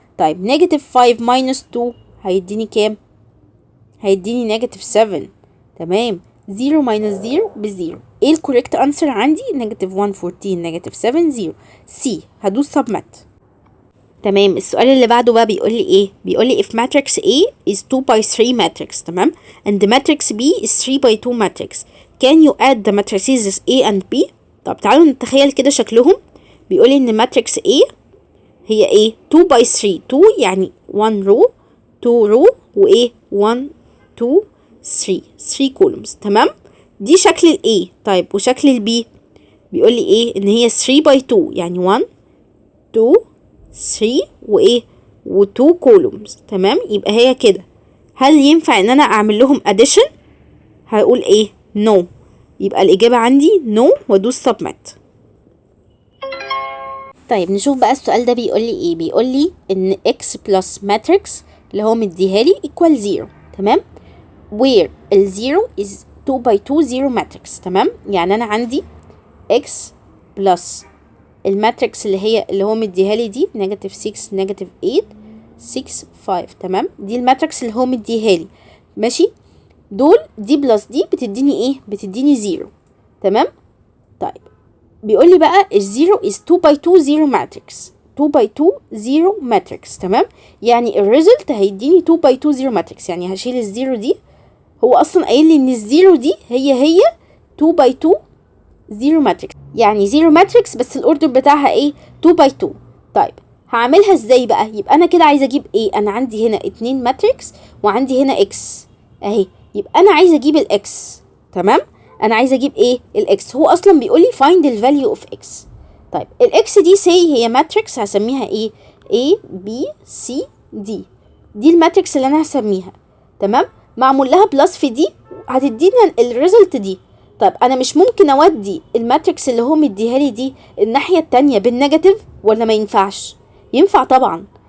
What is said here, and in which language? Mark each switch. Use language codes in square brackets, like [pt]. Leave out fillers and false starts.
[ar] طيب نيجاتيف 5 minus 2 هيديني كام؟ هيديني نيجاتيف 7. تمام. 0 minus 0 بزيرو. ايه الكوريكت انسر عندي؟ نيجاتيف 1 14 نيجاتيف 7 0. سي. هدوس submit. تمام. السؤال اللي بعده بقى بيقول لي ايه؟ بيقول لي [en] if matrix A is 2 by 3 matrix. [ar] تمام. [en] and the matrix B is 3 by 2 matrix, can you add the matrices A and B؟ [ar] طب تعالوا نتخيل كده شكلهم. بيقول لي ان matrix A هي ايه؟ 2 by 3. 2 يعني 1 row 2 row وايه 1 2 3 columns. تمام. دي شكل ال A. طيب وشكل ال B بيقول لي ايه؟ ان هي 3 by 2 يعني 1 2 3 وايه و2 columns. تمام. يبقى هي كده. هل ينفع ان انا اعمل لهم addition؟ هقول ايه؟ no. يبقى الاجابة عندي no وادوس submit. طيب نشوف بقى السؤال ده بيقول لي ايه. بيقول لي ان x plus matrix اللي هو مديها لي equal 0. تمام. [en] where ال 0 is 2 by 2 0 matrix. [ar] تمام. يعني انا عندي x plus الماتريكس اللي هو مديها لي دي نيجاتيف 6 نيجاتيف 8 6 5. تمام. دي الماتريكس اللي هو مديها لي. ماشي. دول دي بلس دي بتديني ايه؟ بتديني 0. تمام. طيب بيقول لي بقى الزيرو is 2 by 2 0 ماتريكس. 2 by 2 0 ماتريكس. تمام. يعني الريزلت هيديني 2 by 2 0 ماتريكس. يعني هشيل الزيرو دي. هو اصلا قايل لي ان الزيرو دي هي 2 by 2 0 ماتريكس، يعني 0 ماتريكس بس الاوردر بتاعها ايه؟ 2 by 2. طيب هعملها ازاي بقى؟ يبقى انا كده عايزه اجيب ايه؟ انا عندي هنا 2 ماتريكس وعندي هنا اكس اهي، يبقى انا عايزه اجيب الاكس. تمام. انا عايزه اجيب ايه؟ الاكس. هو اصلا بيقول لي [en] find the value of x. [ar] طيب الاكس دي سي هي ماتريكس هسميها ايه؟ A B C D. دي الماتريكس اللي انا هسميها. تمام. معمول لها بلس في دي هتدينا الريزلت دي. طيب انا مش ممكن اودي الماتريكس اللي هو مديها لي دي الناحيه التانية بالنيجاتيف ولا ما ينفعش؟ ينفع طبعا.